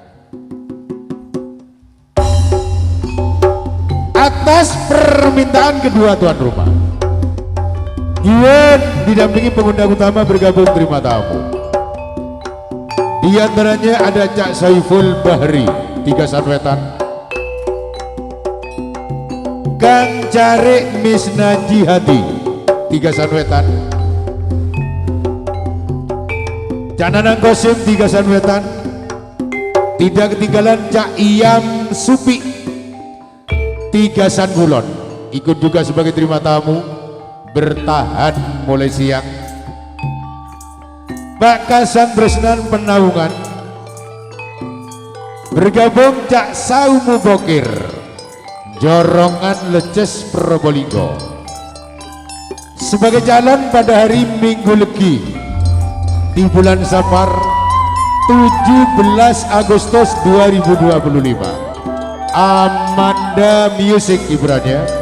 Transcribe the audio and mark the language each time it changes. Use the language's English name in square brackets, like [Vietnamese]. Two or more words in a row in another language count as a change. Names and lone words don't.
[Indonesian] Atas permintaan kedua tuan rumah, Ian didampingi pengundang utama bergabung terima tamu. Di antaranya ada Cak Saiful Bahri Tiga Sanwetan, Kang Carik Misna Jihadi Tiga Sanwetan, Cak Nanang Kosim Tiga Sanwetan. Tidak ketinggalan Cak Iyam Supi Tiga Sankulon ikut juga sebagai terima tamu, bertahan mulai siang. Pak Kasan Tresnan Penaungan bergabung Cak Saumu Bokir Jorongan Leces Probolinggo sebagai calon pada hari Minggu Legi di bulan Safar 17 Agustus 2025. Amanda Music hiburannya.